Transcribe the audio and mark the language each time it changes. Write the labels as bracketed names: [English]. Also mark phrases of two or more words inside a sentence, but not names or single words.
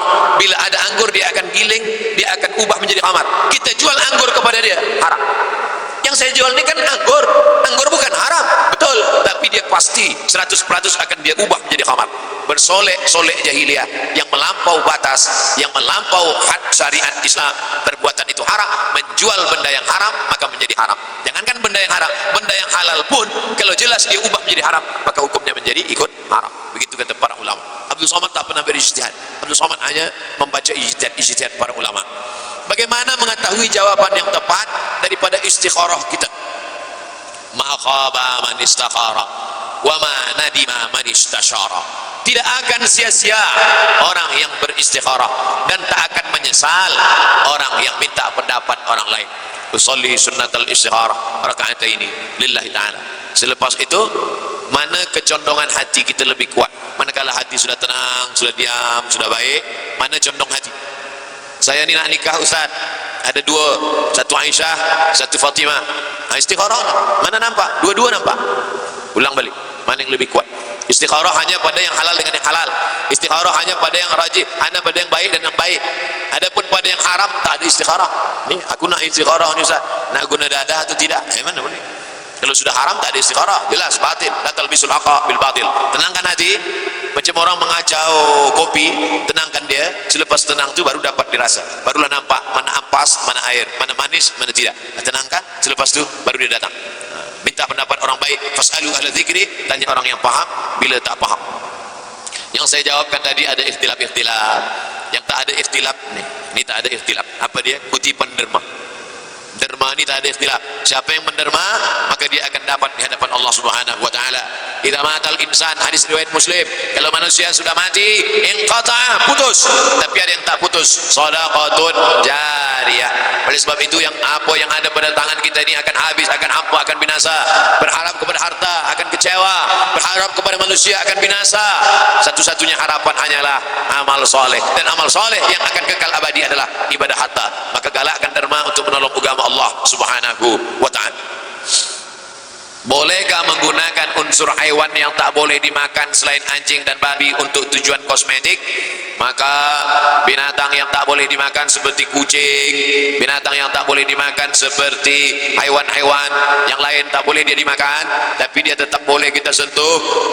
[Malay] Bila ada anggur dia akan giling, dia akan ubah menjadi khamar. Kita jual anggur kepada dia, haram. Yang saya jual ini kan anggur. Anggur bukan haram, betul, tapi dia pasti 100% akan dia ubah menjadi khamar. Bersolek-solek jahiliyah yang melampau batas, yang melampau had syariat Islam. Perbuatan itu haram. Menjual benda yang haram maka menjadi haram. Jangankan benda yang haram, benda yang halal pun kalau jelas dia ubah menjadi haram, maka hukumnya menjadi ikut haram. Begitu kata para ulama. Abdul Somad tak pernah berijtihad. Abdul Somad hanya membaca ijtihad para ulama. Bagaimana mengetahui jawaban yang tepat daripada istikharah kita? [Arabic] ما خاب من استخار وما ندم من استشار. [Malay] Tidak akan sia-sia orang yang beristikharah dan tak akan menyesal orang yang minta pendapat orang lain. [Arabic] أصلي سنة الاستخارة ركعتين لله تعالى. [Malay] Selepas itu, mana kecondongan hati kita lebih kuat? Manakala hati sudah tenang, sudah diam, sudah baik, mana condong hati? Saya ni nak nikah Ustaz, ada dua, satu Aisyah, satu Fatimah. Istikharah mana nampak? Dua-dua nampak. Ulang balik, mana yang lebih kuat? Istikharah hanya pada yang halal dengan yang halal. Istikharah hanya pada yang rajih, hanya pada yang baik dan yang baik. Adapun pada yang haram tak ada istikharah. Ni aku nak istikharah ni Ustaz, nak guna dadah atau tidak? Mana boleh? Kalau sudah haram tak ada istikharah, jelas batil. [Arabic] لا تلبسوا الحق بالباطل. [Malay] Tenangkan hati, macam orang mengacau kopi, tenangkan dia. Selepas tenang tu baru dapat dirasa, barulah nampak mana ampas, mana air, mana manis, mana tidak. Tenangkan, selepas tu baru dia datang. Minta pendapat orang baik, [Arabic] فاسألوا أهل الذكر, [Malay] tanya orang yang paham bila tak paham. Yang saya jawabkan tadi ada ikhtilaf-ikhtilaf. Yang tak ada ikhtilaf ni, ini tak ada ikhtilaf. Apa dia? Kutipan derma. Derma ni tak ada ikhtilaf. Siapa yang menderma, maka dia akan dapat di hadapan Allah [Arabic] سبحانه وتعالى. إذا مات الإنسان, [Malay] hadis riwayat Muslim, kalau manusia sudah mati, inqata, putus. Tapi ada yang tak putus, [Arabic] صدقة جارية. [Malay] Oleh sebab itu yang apa yang ada pada tangan kita ini akan habis, akan hampa, akan binasa. Berharap kepada harta akan kecewa, berharap kepada manusia akan binasa. Satu-satunya harapan hanyalah amal soleh, dan amal soleh yang akan kekal abadi adalah ibadah harta. Maka galakkan derma untuk menolong agama Allah [Arabic] سبحانه وتعالى. [Malay] Bolehkah menggunakan unsur haiwan yang tak boleh dimakan selain anjing dan babi untuk tujuan kosmetik? Maka binatang yang tak boleh dimakan seperti kucing, binatang yang tak boleh dimakan seperti haiwan-haiwan yang lain tak boleh dia dimakan, tapi dia tetap boleh kita sentuh.